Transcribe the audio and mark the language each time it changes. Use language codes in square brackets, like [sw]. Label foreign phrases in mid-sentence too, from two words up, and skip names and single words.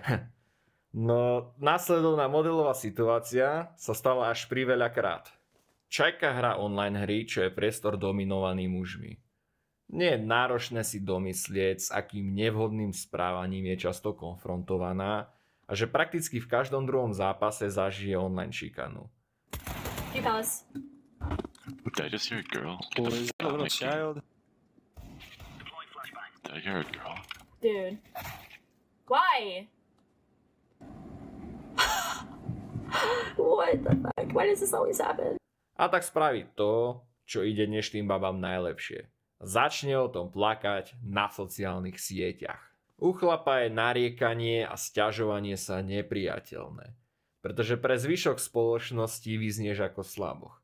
[sk] No, následovná modelová situácia sa stala až priveľakrát. Čajka hrá online hry, čo je priestor dominovaný mužmi. Nie je náročné si domyslieť, s akým nevhodným správaním je často konfrontovaná a že prakticky v každom druhom zápase zažije online šikanu. [en] Hey, fellas. Did I just hear a girl? What is that, a little child? Did I hear a girl? Dude. Why? What the fuck? Why does this always happen? [sk] A tak spraví to, čo ide dnešným babám najlepšie. Začne o tom plakať na sociálnych sieťach. U chlapa je nariekanie a sťažovanie sa nepriateľné, pretože pre zvyšok spoločnosti vyznieš ako slaboch.